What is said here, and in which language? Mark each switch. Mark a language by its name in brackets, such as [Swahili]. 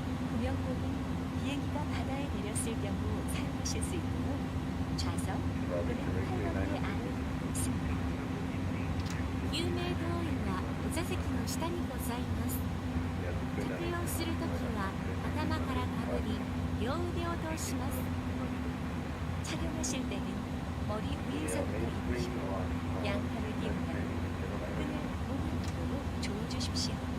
[Korean] 구명복은 비행기가 바다에 내렸을 경우 사용하실 수 있고 좌석 또는 팔걸이의 아래에 있습니다. [Japanese] 救命胴衣はお座席の下にございます。着用するときは頭からかぶり両腕を通します。 [Korean] 착용하실 때는 머리 위에서부터 입으시고 양팔을 띄우며 끈을 오른쪽으로 조여주십시오.